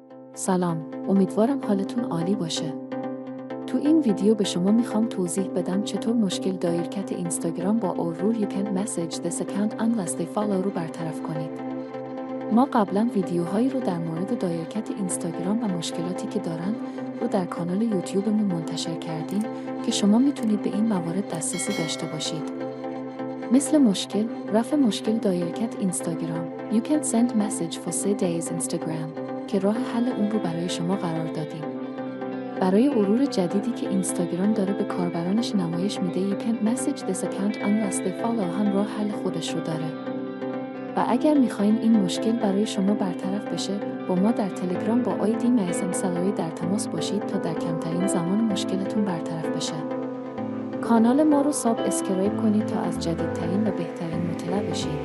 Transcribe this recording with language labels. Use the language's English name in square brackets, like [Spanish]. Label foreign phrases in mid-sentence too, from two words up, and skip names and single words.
[Persian] سلام، امیدوارم حالتون عالی باشه. تو این ویدیو به شما میخوام توضیح بدم چطور مشکل دایرکت اینستاگرام با [English] or rule you can't message this account unless they follow [Persian] رو برطرف کنید. ما قبلا ویدیوهایی رو در مورد دایرکت اینستاگرام و مشکلاتی که دارن رو در کانال یوتیوبمون منتشر کردیم که شما میتونید به این موارد دسترسی داشته باشید. مثل مشکل، رفع مشکل دایرکت اینستاگرام [English] You can't send message for 3 days Instagram [Persian] که راه حل اون رو برای شما قرار دادیم. برای ورور جدیدی که اینستاگرام داره به کاربرانش نمایش میده [English] You can't message this account unless they follow [Persian] هم راه حل خودش رو داره. و اگر میخواین این مشکل برای شما برطرف بشه با ما در تلگرام با آیدی میثم سلاری در تماس باشید تا در کمترین زمان مشکلتون برطرف بشه. کانال ما رو سابسکرایب کنید تا از جدیدترین و بهترین مطلع بشید.